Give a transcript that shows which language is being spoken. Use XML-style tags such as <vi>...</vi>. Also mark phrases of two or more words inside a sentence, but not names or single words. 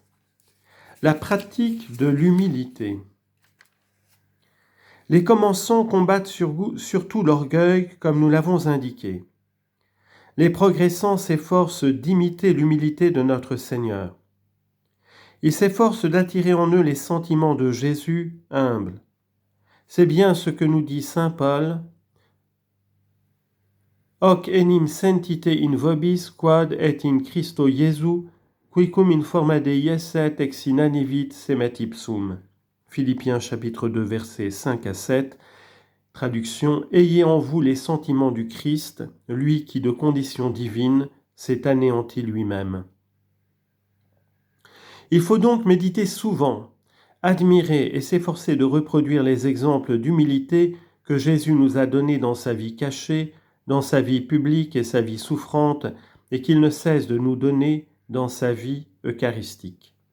<fr>La pratique de l'humilité. Les commençants combattent surtout l'orgueil, comme nous l'avons indiqué. Les progressants s'efforcent d'imiter l'humilité de notre Seigneur. Ils s'efforcent d'attirer en eux les sentiments de Jésus humble. C'est bien ce que nous dit saint Paul.</fr> <la>Hoc enim sentite in vobis quod et in Christo Iesu, quicum in forma Dei esset ex inanivit semet ipsum.</la> <fr>Philippiens chapitre 2 versets 5 à 7. Traduction: Ayez en vous les sentiments du Christ, lui qui de condition divine s'est anéanti lui-même. Il faut donc méditer souvent, admirer et s'efforcer de reproduire les exemples d'humilité que Jésus nous a donnés dans sa vie cachée, dans sa vie publique et sa vie souffrante, et qu'il ne cesse de nous donner dans sa vie eucharistique.</fr>